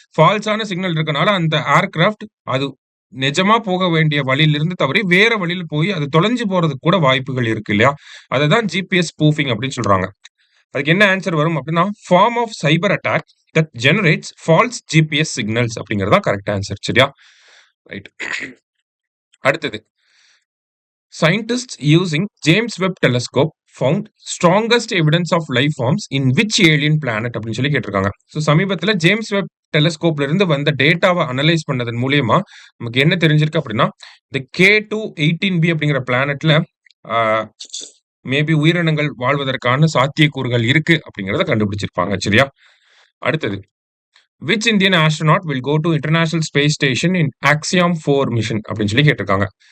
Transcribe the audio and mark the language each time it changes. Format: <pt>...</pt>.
<ta>ஃபால்ஸான signal இருக்கனால அந்த aircraft அது நிஜமா போக வேண்டிய வழியிலிருந்து தவறி வேற வழியில போய் அது தொலைஞ்சு போறதுக்கு கூட வாய்ப்புகள் இருக்கு இல்லையா? அதை தான் ஜிபிஎஸ் ஸ்பூஃபிங் அப்படின்னு சொல்றாங்க. அதுக்கு என்ன ஆன்சர் வரும் அப்படின்னா</ta> <en>form of cyber attack that generates false GPS signals</en> <ta>அப்படிங்கறதா கரெக்ட் ஆன்சர். சரியா? ரைட். அடுத்தது</ta> <en>scientists using James Webb telescope found strongest evidence of life forms in which alien planet</en> <ta>அப்படின்னு சொல்லி கேட்டிருக்காங்க. ஸோ சமீபத்தில் ஜேம்ஸ் வெப் டெலஸ்கோப்ல இருந்து வந்த டேட்டாவை அனலைஸ் பண்ணதன் மூலியமா நமக்கு என்ன தெரிஞ்சிருக்கு அப்படின்னா இந்த K2-18b அப்படிங்கிற பிளானட்ல மேபி உயிரினங்கள் வாழ்வதற்கான சாத்தியக்கூறுகள் இருக்கு அப்படிங்கறத கண்டுபிடிச்சிருப்பாங்க. சரியா? அடுத்தது</ta> <en>which Indian astronaut will go to international space station in Axiom 4 mission</en> <ta>அப்படின்னு சொல்லி கேட்டிருக்காங்க.</ta>